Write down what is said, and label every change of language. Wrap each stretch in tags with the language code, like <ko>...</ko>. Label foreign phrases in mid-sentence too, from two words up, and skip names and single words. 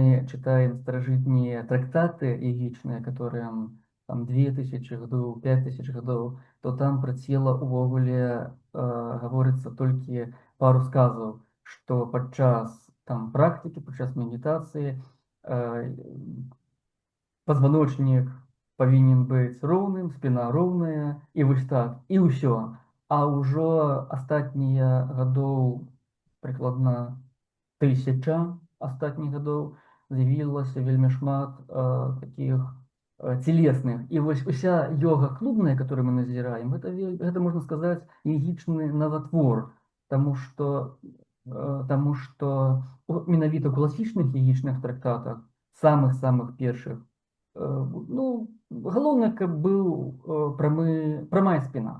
<be>чытаем старажытнія трактаты ягічныя, которые там 2000 гадоў, 5000 гадоў, то там пра цела ўвогуле гаворыцца толькі пару сказаў, што падчас там практыкі, падчас медитацыі позвоночник павінен быць роўным, спіна роўная і вось так, і ўсё. А ўжо астатнія гадоў, прыкладна 1000 астатніх гадоў, з'явілася вельмі шмат такіх целесных. І вось уся йога клубная, которую мы назіраем, гэта можна сказаць ягічны наватвор, таму што менавіта ў класічных ягічных трактатах самых першых, ну, галоўнае, каб быў прамая спіна.</be>